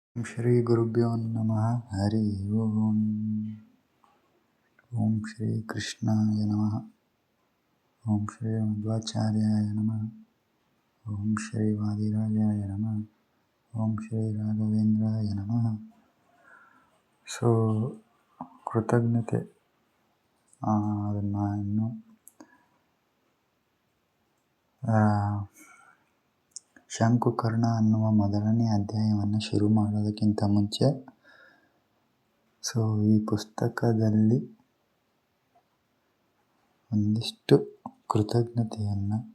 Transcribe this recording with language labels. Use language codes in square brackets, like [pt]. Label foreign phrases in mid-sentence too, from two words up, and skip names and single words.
[sa] ಶ್ರೀ ಗುರುಭ್ಯೋ ನಮಃ. ಹರಿ ಓಂ. ಓಂ ಶ್ರೀ ಕೃಷ್ಣಾಯ ನಮಃ. ಓಂ ಶ್ರೀ ಮಧ್ವಾಚಾರ್ಯಾಯ ನಮಃ. ಓಂ ಶ್ರೀ ವಾದಿರಾಜಾಯ ನಮಃ. ಓಂ ಶ್ರೀ ರಾಘವೇಂದ್ರಾಯ ನಮಃ. [kn] ಕೃತಜ್ಞತೆ ಅದನ್ನು ಇನ್ನು ಶಂಕುಕರ್ಣ ಅನ್ನುವ ಮೊದಲನೇ ಅಧ್ಯಾಯವನ್ನು ಶುರು ಮಾಡೋದಕ್ಕಿಂತ ಮುಂಚೆ ಈ ಪುಸ್ತಕದಲ್ಲಿ ಒಂದಿಷ್ಟು ಕೃತಜ್ಞತೆಯನ್ನು